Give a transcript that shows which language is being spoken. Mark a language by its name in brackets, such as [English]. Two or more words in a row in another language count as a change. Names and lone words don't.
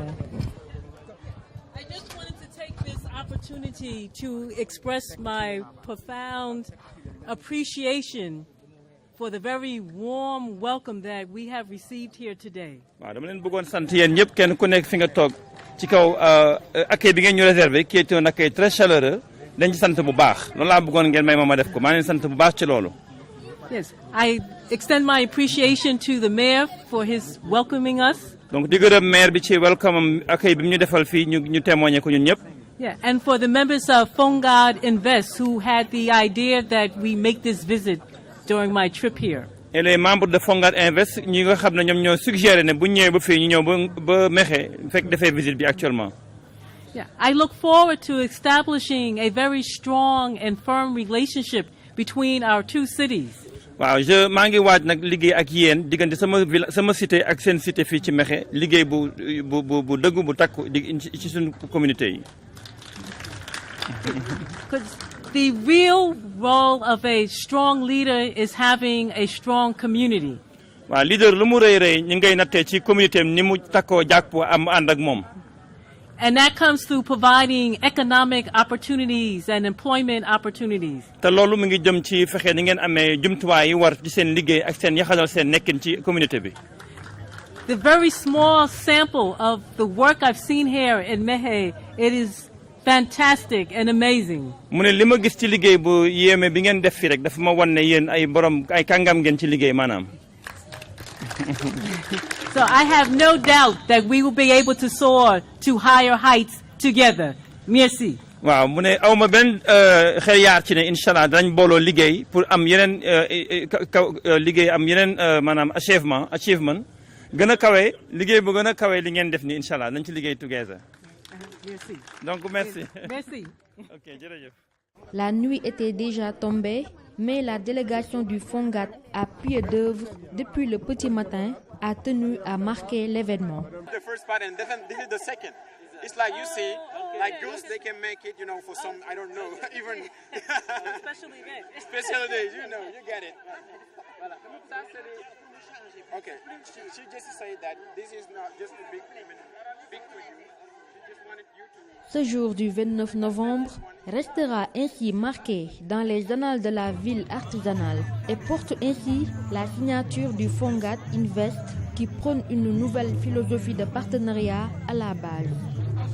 [English] I just wanted to take this opportunity to express my profound appreciation for the very warm welcome that we have received here today. [Wolof] waaw dama leen bëggoon sant yéen ñëpp kenn ku nekk fi nga toog ci kaw accueil bi ngeen ñu réservé [French] qui est un accueil très chaleureux [Wolof] dañ ci sant bu baax loolu laa bëggoon ngeen may ma def ko maa leen sant bu baax ci loolu. [English] Yes, I extend my appreciation to the mayor for his welcoming us. [Wolof] donc di gërëm maire bi ci welcome am accueil bi ñu defal fii ñu témoigner ko ñun ñëpp. [English] Yeah, and for the members of Fongad Invest who had the idea that we make this visit during my trip here. [French] Et les membres de [Wolof] Fongad Invest ñi nga xam ne ñoom ñoo suggéré ne bu ñëwee ba fii ñu ñëw ba Mekhe fekk defee visite bi actuellement. [English] Yeah, I look forward to establishing a very strong and firm relationship between our two cities. [Wolof] waaw maa ngi waaj nag liggéey ak yéen diggante sama cité ak seen cité fii ci Mekhe liggéey bu dëggu bu takku ci suñu communauté yi. [English] Because the real role of a strong leader is having a strong community. [Wolof] waaw leader lu mu rëy ñu ngay nattee ci communauté am ni mu takkoo jàppoo am ànd ak moom. [English] And that comes through providing economic opportunities and employment opportunities. [Wolof] te loolu mu ngi jëm ci fexe ni ngeen amee jumtuwaay yi war ci seen liggéey ak seen yaxanal seen nekkin ci communauté bi. [English] The very small sample of the work I've seen here in Mekhe, it is fantastic and amazing. [Wolof] mu ne li ma gis ci liggéey bu yéeme bi ngeen def fi rek dafa ma wan ne yéen ay borom ay kàngam ngeen ci liggéey maanaam. [English] So I have no doubt that we will be able to soar to higher heights together. [French] Merci. [Wolof] waaw mu ne aw ma benn xel yaar ci ne [Arabic] إن شاء الله [Wolof] danañ booloo liggéey pour am yeneen liggéey am yeneen maanaam achievement gën a kawe liggéey bu gën a kawe li ngeen def ni [Arabic] إن شاء الله [Wolof] nañ ci liggéey together. [French] Merci. donc merci. Merci. [Wolof] ok jërëjëf. [French] La nuit était déjà tombée, mais la délégation du Fongad à pied d'œuvre depuis le petit matin a tenu à marquer l'événement. [English] The first part and this is the second. It's like you see, like girls, they can make it, for some, I don't know, even special days, you get it. Okay, she just said that this is not just a big for you. She just wanted you to... [French] Ce jour du 29 novembre restera ainsi marqué dans les annales de la ville artisanale et porte ainsi la signature du Fongad Invest qui prône une nouvelle philosophie de partenariat à la base.